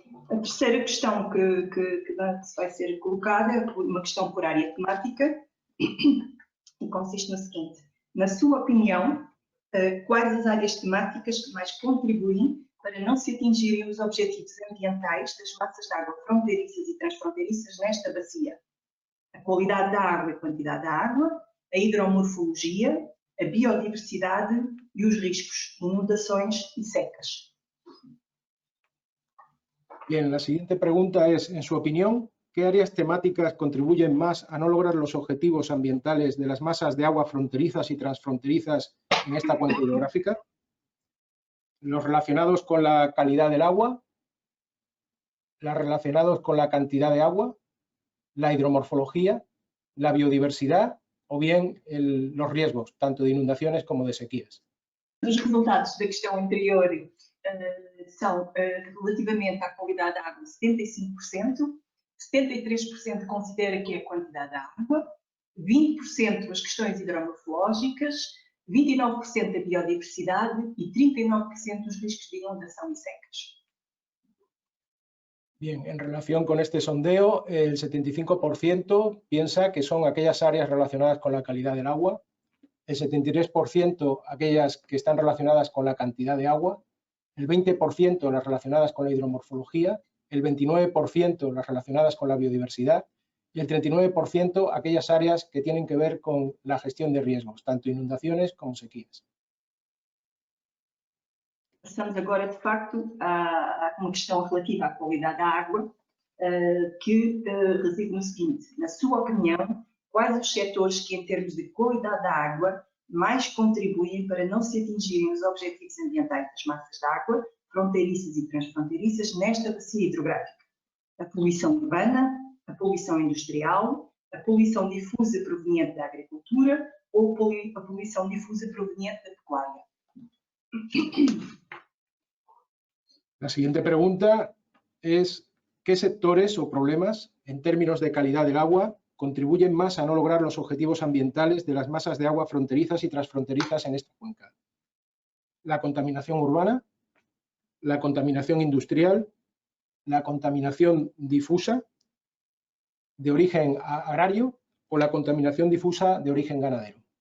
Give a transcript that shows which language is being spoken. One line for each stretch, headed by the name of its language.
Portuguese: A terceira questão que vai ser colocada é uma questão por área temática e consiste no seguinte: na sua opinião, quais as áreas temáticas que mais contribuem para não se atingirem os objetivos ambientais das massas de água fronteiriças e transfronteiriças nesta bacia? A qualidade da água e a quantidade da água, a hidromorfologia, a biodiversidade e os riscos, inundações e secas.
Spanish: Bien, la siguiente pregunta es, en su opinión, ¿qué áreas temáticas contribuyen más a no lograr los objetivos ambientales de las masas de agua fronterizas y transfronterizas en esta cuenca hidrográfica? Los relacionados con la calidad del agua, los relacionados con la cantidad de agua, la hidromorfología, la biodiversidad o bien los riesgos, tanto de inundaciones como de sequías.
Portuguese: Os resultados da questão anterior são, relativamente à qualidade da água, 75%, 73% considera que é a quantidade da água, 20% as questões hidromorfológicas, 29% a biodiversidade e 39% os riscos de inundação e secas.
Spanish: Bien, en relación con este sondeo, el 75% piensa que son aquellas áreas relacionadas con la calidad del agua, el 73% aquellas que están relacionadas con la cantidad de agua, el 20% las relacionadas con la hidromorfología, el 29% las relacionadas con la biodiversidad y y el 39% aquellas áreas que tienen que ver con la gestión de riesgos, tanto inundaciones como sequías.
Portuguese: Passamos agora, de facto, a uma questão relativa à qualidade da água, que reside no seguinte: na sua opinião, quais os setores que, em termos de qualidade da água, mais contribuem para não se atingirem os objetivos ambientais das massas de água, fronteiriças e transfronteiriças, nesta bacia hidrográfica? A poluição urbana, a poluição industrial, a poluição difusa proveniente da agricultura ou a poluição difusa proveniente da pecuária?
Spanish: La siguiente pregunta es: ¿qué sectores o problemas, en términos de calidad del agua, contribuyen más a no lograr los objetivos ambientales de las masas de agua fronterizas y transfronterizas en esta cuenca? La contaminación urbana, la contaminación industrial, la contaminación difusa de origen agrario o la contaminación difusa de origen ganadero.